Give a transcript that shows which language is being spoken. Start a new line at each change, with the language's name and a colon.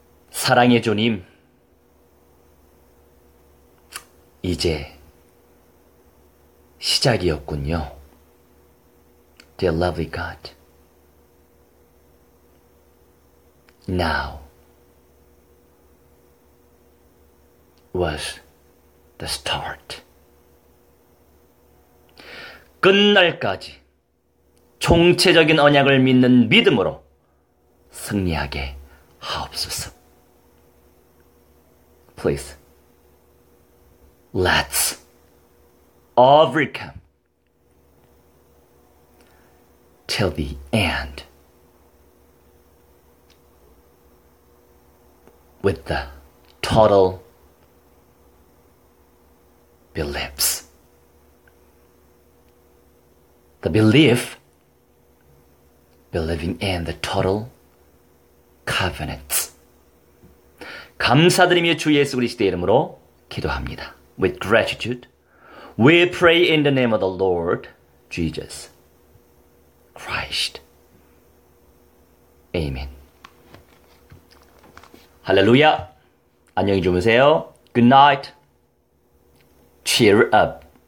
Korean: 사랑의 주님, 이제 시작이었군요.
English: Dear lovely God, now was the start.
Korean: 끝날까지 총체적인 언약을 믿는 믿음으로 승리하게 하옵소서.
English: Please, let's overcome till the end with the total beliefs. The belief, believing in the total covenants.
Korean: 감사드리며 주 예수 그리스도의 이름으로 기도합니다.
English: With gratitude, we pray in the name of the Lord Jesus Christ. Amen.
Korean: 할렐루야. 안녕히 주무세요.
English: Good night. Cheer up.